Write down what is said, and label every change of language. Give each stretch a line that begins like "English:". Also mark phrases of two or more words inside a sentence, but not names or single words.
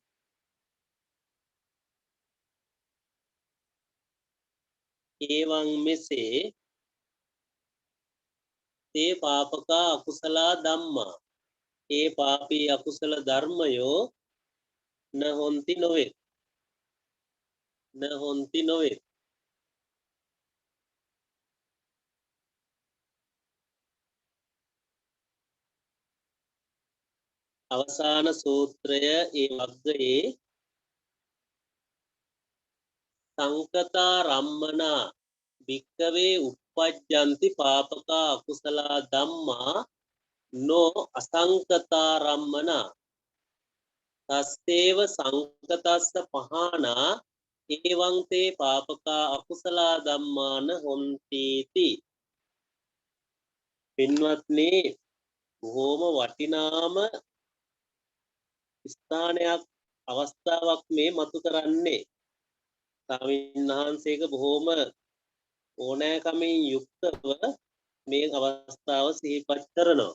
Sinhala: ඒවං මෙසේ
Pali: තේ පාපක අකුසල ධම්මා
Sinhala: ඒ පාපී අකුසල ධර්මයෝ නහොಂತಿ නොවේ. අවසාන සූත්‍රය ඒ වග්ගයේ
Pali: සංකතා රම්මනා භික්ඛවේ uppajjanti papaka akusala dhamma no asankata rammana තස්සේව සංකතස්ස පහනා ඒවං තේ පාපකා අකුසලා ධම්මාන හොන්තිති.
Sinhala: පින්වත්නි, බොහෝම වටිනාම ස්ථානයක් අවස්ථාවක් මේ මතු කරන්නේ. ස්වාමීන් වහන්සේක බොහෝම ඕනෑකමින් යුක්තව මේ අවස්ථාව සිහිපත් කරනවා.